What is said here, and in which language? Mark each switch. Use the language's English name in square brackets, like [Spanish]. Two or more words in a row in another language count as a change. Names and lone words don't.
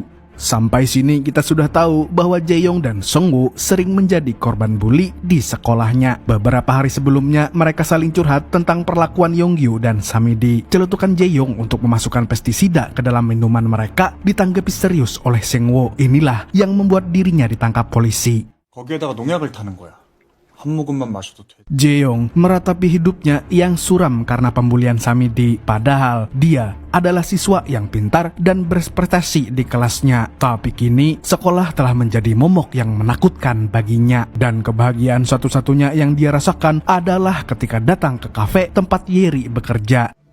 [Indonesian] Sampai sini kita sudah tahu bahwa Jaeyong dan Sengwoo sering menjadi korban bully di sekolahnya. Beberapa hari sebelumnya mereka saling curhat tentang perlakuan Yonggyu dan Samidi. Celetukan Jaeyong untuk memasukkan pestisida ke dalam minuman mereka ditanggapi serius oleh Sengwoo. Inilah yang membuat dirinya ditangkap polisi. [Korean] 거기에다가 농약을 타는 거야. 한 모금만 마셔도 돼. [Indonesian] Jaeyong meratapi hidupnya yang suram karena pembulian Samidi. Padahal dia adalah siswa yang pintar dan berprestasi di kelasnya. Tapi kini sekolah telah menjadi momok yang menakutkan baginya. Dan kebahagiaan satu-satunya yang dia rasakan adalah ketika datang ke kafe tempat Yeri bekerja.